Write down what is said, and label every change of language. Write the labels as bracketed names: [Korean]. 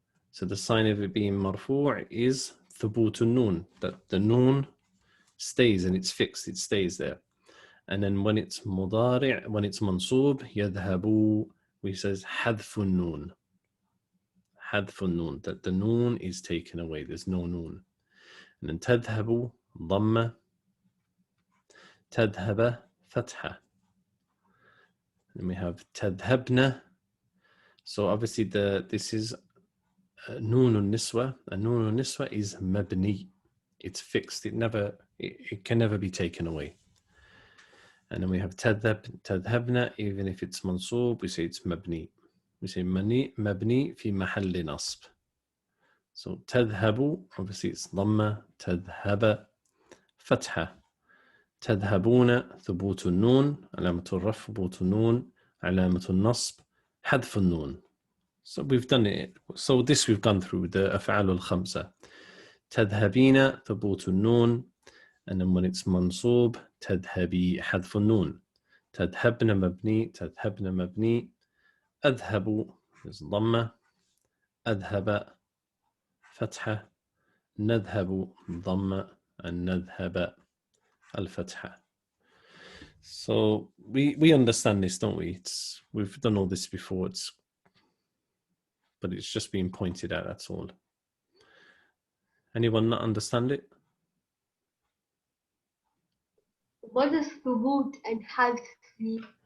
[English] So the sign of it being مرفوع is ثبوت النون, that the noon stays and it's fixed, it stays there. And then when it's مضارع, when it's منصوب, يذهب, we says حذف النون. حذف النون, that the noon is taken away, there's no noon. [Arabic] And then تذهب ضمة, تذهب فتحة. [English] And we have تذهبن. So obviously this is نون النسوة. [Arabic] And نون النسوة is مبني. [English] It's fixed. It can never be taken away. And then we have تذهبن, even if it's منصوب, we say it's مبني. We say [Arabic] مبني في محل نصب. [English] So تذهب, obviously it's ضمة. [Arabic] تذهب فتحة. تذهبون ثبوت النون, علامة الرفع ثبوت النون, علامة النصب حذف النون. [English] So we've done it. So this we've gone through the أفعال الخمسة. [Arabic] تذهبين ثبوت النون, [English] and then when it's [Arabic] منصوب تذهبي حذف النون. تذهبن مبني, تذهبن مبني. أذهب is ضمة. أذهب فتحة. نذهب ضمة. and نذهب الفتحة. [English] So we understand this, don't we? We've done all this before. But it's just being pointed out. That's all. Anyone not understand it? What does thubut and hadf mean?